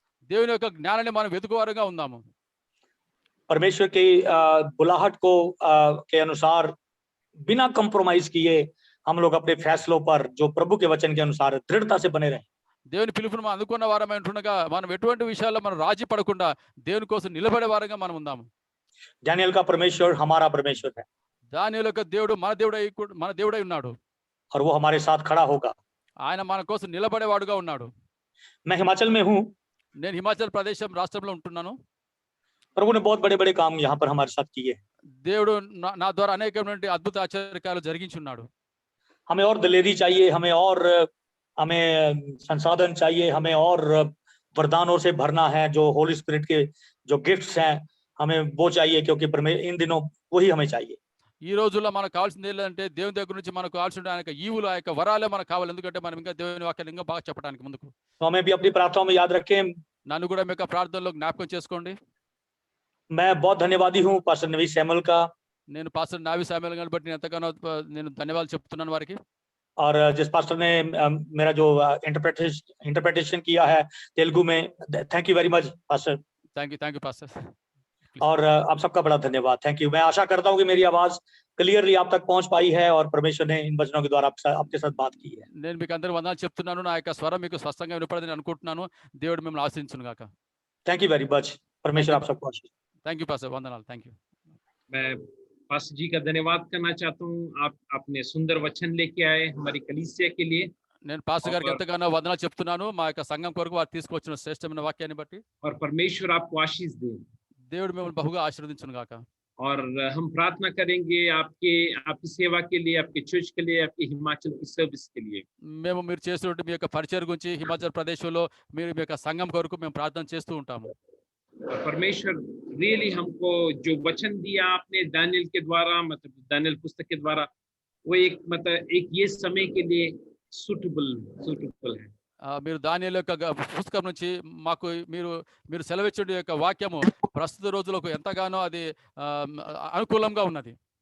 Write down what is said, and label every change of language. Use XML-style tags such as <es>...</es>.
<te>దేవుని యొక్క జ్ఞానాన్ని మనం వెతుకువారుగా ఉందాము.</te> <hi>परमेश्वर की बुलाहट को के अनुसार बिना कंप्रोमाइज किए हम लोग अपने फैसलों पर जो प्रभु के वचन के अनुसार दृढ़ता से बने रहें।</hi> <te>దేవుని పిలుపును మనం అందుకున్న వారమై ఉంటుండగా మనం ఎటువంటి విషయాల్లో మనం రాజీ పడకుండా దేవుని కోసం నిలబడే వారంగా మనం ఉందాము.</te> <hi>दानियेल का परमेश्वर हमारा परमेश्वर है,</hi> <te>దానియేలు యొక్క దేవుడు మన దేవుడై ఉన్నాడు,</te> <hi>और वो हमारे साथ खड़ा होगा।</hi> <te>ఆయన మన కోసం నిలబడేవాడుగా ఉన్నాడు.</te> <hi>मैं हिमाचल में हूँ,</hi> <te>నేను హిమాచల్ ప్రదేశ్ రాష్ట్రంలో ఉంటున్నాను.</te> <hi>प्रभु ने बहुत बड़े बड़े काम यहाँ पर हमारे साथ किए।</hi> <te>దేవుడు నా ద్వారా అనేకమైనటువంటి అద్భుత ఆశ్చర్యకార్యాలు జరిగించున్నాడు.</te> <hi>हमें और दिलेरी चाहिए, हमें संसाधन चाहिए, हमें और वरदानों से भरना है। जो होली स्पिरिट के जो गिफ्ट्स हैं हमें वो चाहिए, क्योंकि इन दिनों वही हमें चाहिए।</hi> <te>ఈ రోజుల్లో మనకు కావాల్సింది ఏంటంటే దేవుని దగ్గర నుంచి మనకు కావాల్సిన ఆయన ఈవులు, ఆ యొక్క వరాలే మనకు కావాలి. ఎందుకంటే మనం ఇంకా దేవుని వాక్యాన్ని ఇంకా బాగా చెప్పడానికి ముందుకు.</te> <hi>तो हमें भी अपनी प्रार्थनाओं में याद रखें।</hi> <te>నన్ను కూడా మీ యొక్క ప్రార్థనలో జ్ఞాపకం చేసుకోండి.</te> <hi>मैं बहुत धन्यवादी हूँ पास्टर नवी सैमुअल का,</hi> <te>నేను పాస్టర్ నావి శామ్యూల్ గారిని బట్టి ఎంతగానో నేను ధన్యవాదాలు చెప్తున్నాను వారికి.</te> <hi>और जिस पास्टर ने मेरा जो इंटरप्रिटेशन किया है तेलुगु में,</hi> <en>Thank you very much pastor. Thank you pastor.</en> <hi>और आप सबका बड़ा धन्यवाद,</hi> <en>Thank you.</en> <hi>मैं आशा करता हूँ कि मेरी आवाज क्लियरली आप तक पहुंच पाई है और परमेश्वर ने इन वचनों के द्वारा आपके साथ बात की है।</hi> <te>నేను మీకు అందరూ వందనాలు చెప్తున్నాను. నా యొక్క స్వరం మీకు స్పష్టంగా వినపడదని అనుకుంటున్నాను. దేవుడు మిమ్మల్ని ఆశీర్వదించును గాక.</te> <en>thank you very much,</en> <hi>परमेश्वर आप सबको आशीष।</hi> <en>thank you pastor,</en> <te>వందనాలు.</te> <en>Thank you.</en> <hi>मैं पास्टर जी का धन्यवाद करना चाहता हूँ। आप अपने सुंदर वचन लेके आए हमारी कलीसिया के लिए।</hi> <te>నేను పాస్టర్ గారికి</te> <hi>और</hi> <te>ఎంతగానో వందనాలు చెప్తున్నాను మా యొక్క సంఘం కొరకు వారు తీసుకొచ్చిన శ్రేష్టమైన వాక్యాన్ని బట్టి.</te> <hi>और परमेश्वर आपको आशीष दे।</hi> <te>దేవుడు మిమ్మల్ని బహుగా ఆశీర్వదించును గాక.</te> <hi>और हम प्रार्थना करेंगे आपकी सेवा के लिए, आपके चर्च के लिए, आपके हिमाचल की सर्विस के लिए।</hi> <te>మేము మీరు చేస్తున్న మీ యొక్క పరిచయం గురించి హిమాచల్ ప్రదేశ్లో మీరు మీ యొక్క సంఘం కొరకు మేము ప్రార్థన చేస్తూ ఉంటాము.</te> <hi>और परमेश्वर रियली हमको जो वचन दिया आपने दानियल के द्वारा, मतलब दानियल पुस्तक के द्वारा, वो एक ये समय के लिए सूटेबल है।</hi> <te>మీరు దానియేలు యొక్క పుస్తకం నుంచి మాకు మీరు సెలవిచ్చిన యొక్క వాక్యము ప్రస్తుత రోజులకు ఎంతగానో అది అనుకూలంగా ఉన్నది.</te>